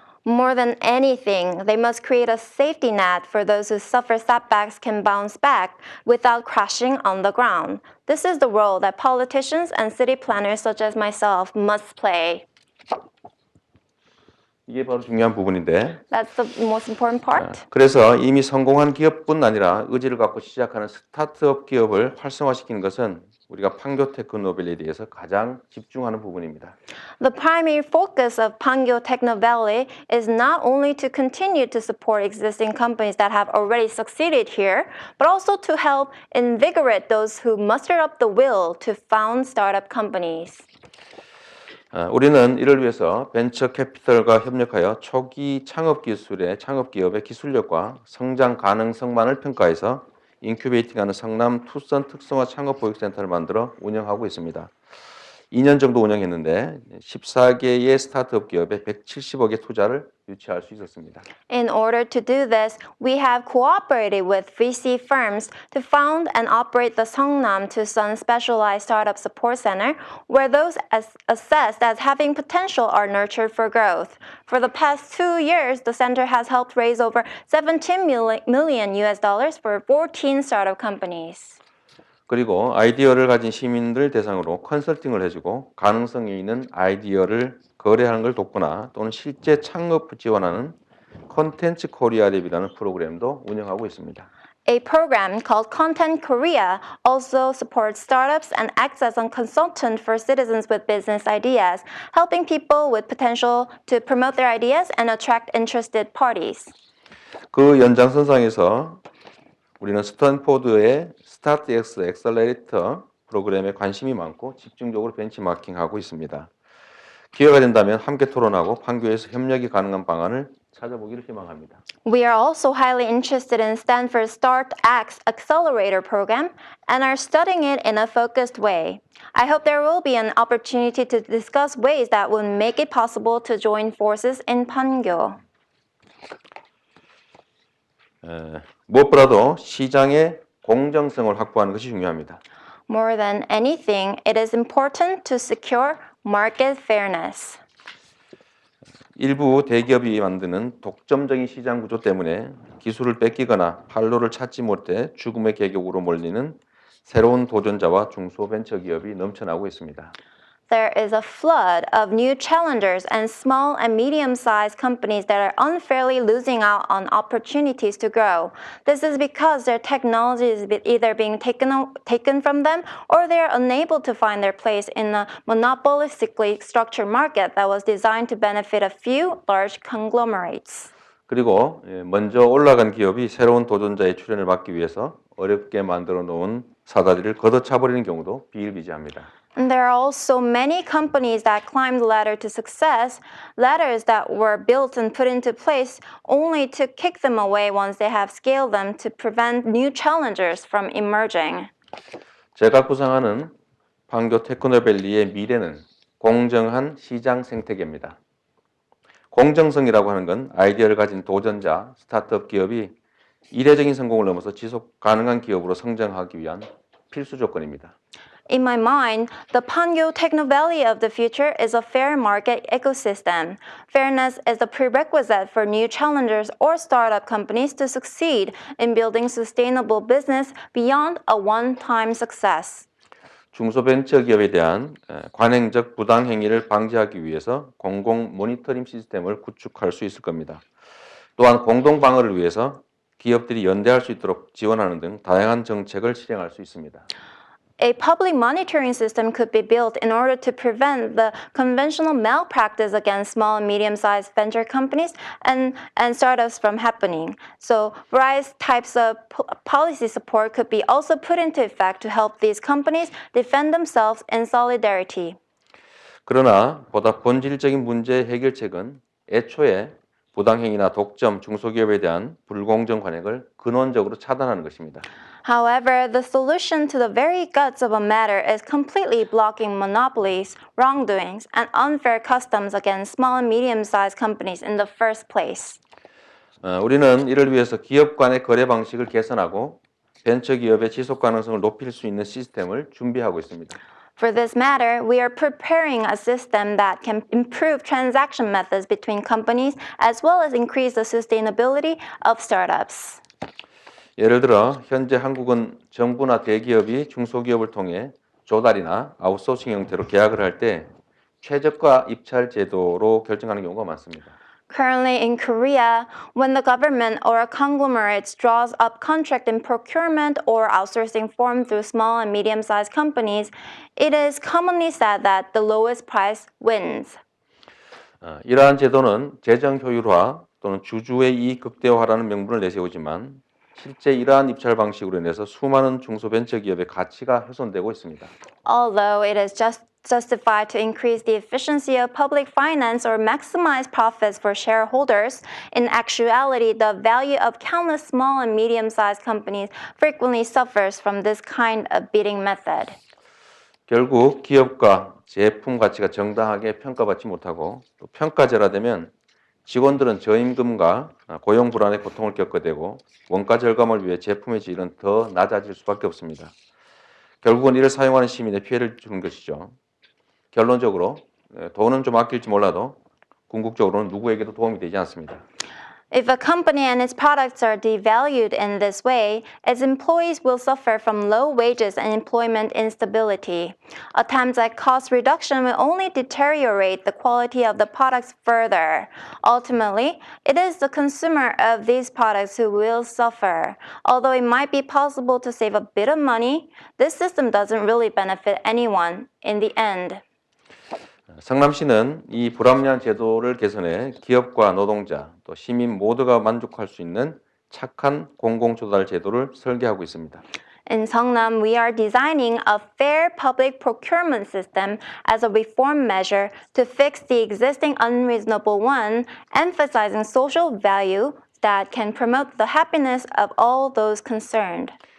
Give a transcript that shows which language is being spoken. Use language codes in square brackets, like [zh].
[en] More than anything, they must create a safety net for those who suffer setbacks can bounce back without crashing on the ground. This is the role that politicians and city planners such as myself must play. [ko] 이게 바로 중요한 부분인데 [en] That's the most important part. [ko] 그래서 이미 성공한 기업뿐 아니라 의지를 갖고 시작하는 스타트업 기업을 활성화시키는 것은 우리가 판교 테크노밸리에 대해서 가장 집중하는 부분입니다. [en] The primary focus of Pangyo Techno Valley is not only to continue to support existing companies that have already succeeded here, but also to help invigorate those who muster up the will to found startup companies. [ko] 우리는 이를 위해서 벤처 캐피털과 협력하여 초기 창업 기업의 기술력과 성장 가능성만을 평가해서 인큐베이팅하는 성남 투썸 특성화 창업 보육센터를 만들어 운영하고 있습니다. 2년 정도 운영했는데 14개의 스타트업 기업에 170억의 투자를 유치할 수 있었습니다. [en] In order to do this, we have cooperated with VC firms to found and operate the SeongNam Specialized Startup Support Center, where those assessed as having potential are nurtured for growth. For the past 2 years, the center has helped raise over $17 million for 14 startup companies. [ko] 그리고 아이디어를 가진 시민들 대상으로 컨설팅을 해주고 가능성이 있는 아이디어를 거래하는 걸 돕거나 또는 실제 창업 지원하는 컨텐츠 코리아 랩이라는 프로그램도 운영하고 있습니다. [en] A program called Content Korea also supports startups and acts as a consultant for citizens with business ideas, helping people with potential to promote their ideas and attract interested parties. [ko] 그 연장선상에서 우리는 스탠포드의 스타트X 엑셀러레이터 프로그램에 관심이 많고 집중적으로 벤치마킹하고 있습니다. 기회가 된다면 함께 토론하고 판교에서 협력이 가능한 방안을 찾아보기를 희망합니다. [en] We are also highly interested in Stanford's StartX Accelerator program and are studying it in a focused way. I hope there will be an opportunity to discuss ways that would make it possible to join forces in Pangyo. [ko] 무엇보다도 시장의 공정성을 확보하는 것이 중요합니다. [en] More than anything, it is important to secure market fairness. [ko] 일부 대기업이 만드는 독점적인 시장 구조 때문에 기술을 뺏기거나 판로를 찾지 못해 죽음의 계곡으로 몰리는 새로운 도전자와 중소벤처기업이 넘쳐나고 있습니다. [en] There is a flood of new challengers and small and medium-sized companies that are unfairly losing out on opportunities to grow. This is because their technology is either being taken from them or they are unable to find their place in a monopolistically structured market that was designed to benefit a few large conglomerates. [ko] 그리고 먼저 올라간 기업이 새로운 도전자의 출현을 막기 위해서 어렵게 만들어 놓은 사다리를 걷어차버리는 경우도 비일비재합니다. [en] And there are also many companies that climbed the ladder to success, ladders that were built and put into place only to kick them away once they have scaled them to prevent new challengers from emerging. [ko] 제가 구상하는 판교 테크노밸리의 미래는 공정한 시장 생태계입니다. 공정성이라고 하는 건 아이디어를 가진 도전자, 스타트업 기업이 이례적인 성공을 넘어서 지속 가능한 기업으로 성장하기 위한 필수 조건입니다. [en] In my mind, the Pangyo Techno Valley of the future is a fair market ecosystem. Fairness is a prerequisite for new challengers or startup companies to succeed in building sustainable business beyond a one-time success. [ko] 중소벤처기업에 대한 관행적 부당 행위를 방지하기 위해서 공공 모니터링 시스템을 구축할 수 있을 겁니다. 또한 공동 방어를 위해서 기업들이 연대할 수 있도록 지원하는 등 다양한 정책을 실행할 수 있습니다. [en] A public monitoring system could be built in order to prevent the conventional malpractice against small and medium-sized venture companies and startups from happening. So various types of policy support could be also put into effect to help these companies defend themselves in solidarity. [ko] 그러나 보다 본질적인 문제 해결책은 애초에 부당행위나 독점, 중소기업에 대한 불공정 관행을 근원적으로 차단하는 것입니다. [en] However, the solution to the very guts of a matter is completely blocking monopolies, wrongdoings, and unfair customs against small and medium-sized companies in the first place. [ko] 우리는 이를 위해서 기업 간의 거래 방식을 개선하고 벤처기업의 지속 가능성을 높일 수 있는 시스템을 준비하고 있습니다. [en] For this matter, we are preparing a system that can improve transaction methods between companies as well as increase the sustainability of startups. [ko] 예를 들어 현재 한국은 정부나 대기업이 중소기업을 통해 조달이나 아웃소싱 형태로 계약을 할 때 최저가 입찰 제도로 결정하는 경우가 많습니다. [en] Currently in Korea, when the government or a conglomerate draws up contract in procurement or outsourcing form through small and medium-sized companies, it is commonly said that the lowest price wins. [ko] 이러한 제도는 재정 효율화 또는 주주의 이익 극대화라는 명분을 내세우지만 실제 이러한 입찰 방식으로 인해서 수많은 중소벤처기업의 가치가 훼손되고 있습니다. [en] Although it is justified to increase the efficiency of public finance or maximize profits for shareholders, in actuality, the value of countless small and medium-sized companies frequently suffers from this kind of bidding method. [ko] 결국 기업과 제품 가치가 정당하게 평가받지 못하고 또 평가절하되면 직원들은 저임금과 고용 불안의 고통을 겪게 되고 원가 절감을 위해 제품의 질은 더 낮아질 수밖에 없습니다. 결국은 이를 사용하는 시민의 피해를 주는 것이죠. 결론적으로 돈은 좀 아낄지 몰라도 궁극적으로는 누구에게도 도움이 되지 않습니다. [en] If a company and its products are devalued in this way, its employees will suffer from low wages and employment instability. Attempts at cost reduction will only deteriorate the quality of the products further. Ultimately, it is the consumer of these products who will suffer. Although it might be possible to save a bit of money, this system doesn't really benefit anyone in the end. [ko] 성남시는 이 불합리한 제도를 개선해 기업과 노동자, 또 시민 모두가 만족할 수 있는 착한 공공조달 제도를 설계하고 있습니다. [en] In SeongNam, we are designing a fair public procurement system as a reform measure to fix the existing unreasonable one, emphasizing social value that can promote the happiness of all those concerned.